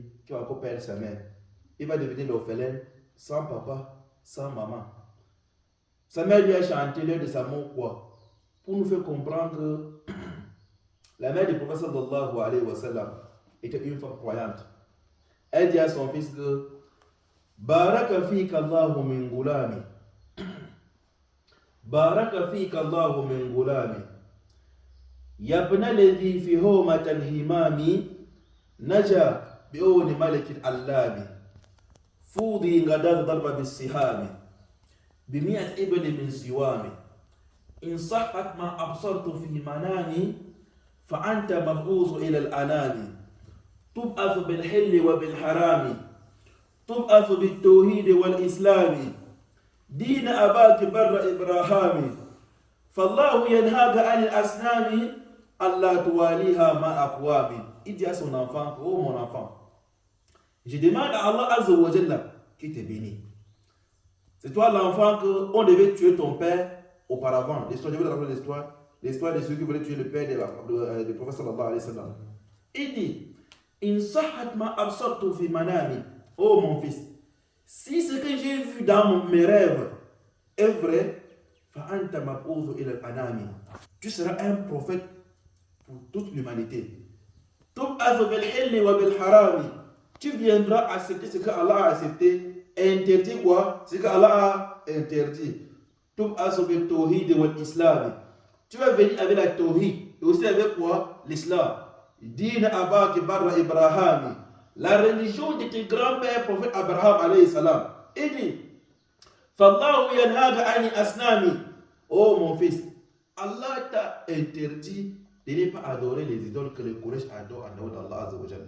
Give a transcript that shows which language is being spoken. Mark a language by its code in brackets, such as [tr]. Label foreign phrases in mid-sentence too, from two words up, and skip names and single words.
[fr] Qui va encore perdre sa mère. Il va devenir l'orphelin sans papa, sans maman. Sa mère lui a chanté l'heure de sa mort quoi? Pour nous faire comprendre que la mère du prophète [ar] صلى الله عليه وسلم [fr] était une femme croyante. Elle dit à son fils que [ar] بارك فيك الله من غلام. بارك فيك الله من غلام. يا ابن الذي في حومة الحمام نجا بعون الملك العلام. فودي غداة الضرب بالسهام. بمئة إبل من سوامي إن صحت ما أبصرت في منامي فأنت مبعوث إلى الأنام تبعث بالحل وبالحرام تبعث بالتوحيد والإسلام دين أباك بر إبراهام فالله ينهاك عن الأصنام ألا تواليها مع أقوام. [fr] Il dit à son enfant, oh mon enfant, je demande à Allah [ar] عز وجل [fr] qui te bénit. C'est toi l'enfant qu'on devait tuer ton père auparavant. L'histoire, je vais te rappeler l'histoire de ceux qui voulaient tuer le père du prophète [ar] صلى الله عليه وسلم. [fr] Il dit, [ar] إن صحت ما أبصرت في منامي. [fr] Oh mon fils, si ce que j'ai vu dans mes rêves est vrai, [ar] فأنت مبعوث إلى الأنام. [fr] Tu seras un prophète pour toute l'humanité. [ar] تبعث بالحل وبالحرام. [fr] Tu viendras accepter ce que Allah a accepté. Interdit quoi? C'est qu'Allah a interdit. [ar] تبعث بالتوحيد والإسلام. [fr] Tu vas venir avec la tawhid et aussi avec quoi? L'islam. [ar] دين أباك بر إبراهيم, [fr] la religion de tes grands-pères, prophète Abraham [ar] عليه السلام. [fr] Il dit [ar] فالله ينهاك عن الأصنام. [fr] Oh mon fils, Allah t'a interdit de ne pas adorer les idoles que les Quraysh adorent en dehors d'Allah [ar] عز وجل.